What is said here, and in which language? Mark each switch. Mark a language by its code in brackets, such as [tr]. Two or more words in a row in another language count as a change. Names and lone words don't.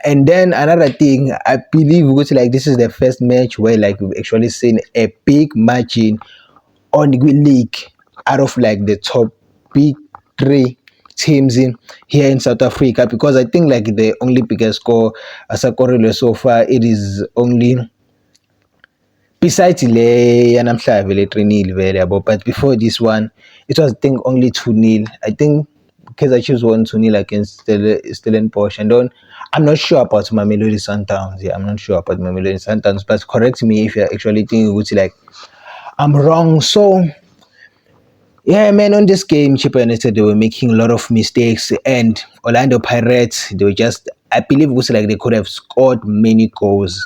[en] And then another thing, I believe this is the first match where we've actually seen a big margin on the league out of the top big 3 teams in here in South Africa, because I think the only biggest score as a correlate so far it is only besides [nd] le yanamhlanje le 3-0 vele [en] but before this one it was I think only 2-0. I think Kaizer Chiefs won 2-0 against Stellenbosch, and then I'm not sure about Mamelodi Sundowns. Yeah, I'm not sure about Mamelodi Sundowns, but correct me if you're actually thinking I'm wrong. So yeah, man, on this game, Chippa United, they were making a lot of mistakes, and Orlando Pirates, they were just, I believe it was they could have scored many goals.